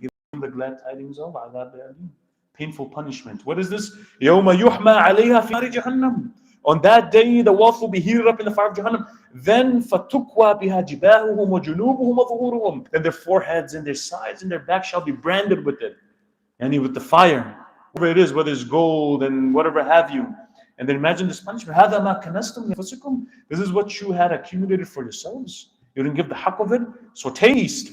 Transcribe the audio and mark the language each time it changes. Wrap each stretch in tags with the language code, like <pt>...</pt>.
<en>Give them the glad tidings of</en> <ar>عَذَابٍ أَلِيمٍ.</ar> <en>Painful punishment. What is this?</en> <ar>يَوْمَ يُحْمَى عَلَيْهَا فِي نَارِ جَهَنَّمٍ.</ar> <en>On that day, the wealth will be heated up in the fire of Jahannam. Then</en> <ar>فَتُكْوَى بِهَا جِبَاهُهُمْ وَجُنُوبُهُمْ وَظُهُورُهُم.</ar> <en>Then their foreheads and their sides and their back shall be branded with it. And with the fire. Whatever it is, whether it's gold and whatever have you. And then imagine this punishment.</en> <ar>هَذَا مَا كَنَزْتُمْ لِأَنفُسِكُمْ.</ar> <en>This is what you had accumulated for yourselves. You didn't give the haqq of it. So taste.</en>